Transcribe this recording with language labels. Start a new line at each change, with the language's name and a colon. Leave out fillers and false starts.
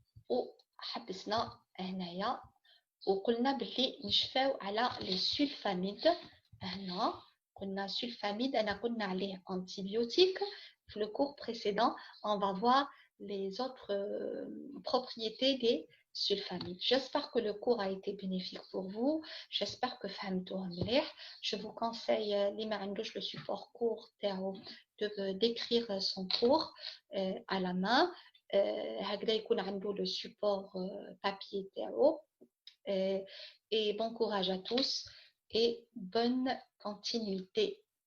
Arabic: وحبسنا هنايا وقلنا باللي نشفاو على
French: les sulfamides.
Arabic: هنا قلنا sulfamide, أنا قلنا عليه antibiotique.
French: Dans le cours précédent, on va voir les autres propriétés des sulfamides. J'espère que le cours a été bénéfique pour vous. J'espère que
Arabic: فهمتوه مليح.
French: Je vous conseille
Arabic: اللي ما عندوش
French: le support cours تاعو d'écrire son cours à la main.
Arabic: هكذا يكون عنده
French: le support papier
Arabic: تاعو.
French: Et bon courage à tous et bonne continuité.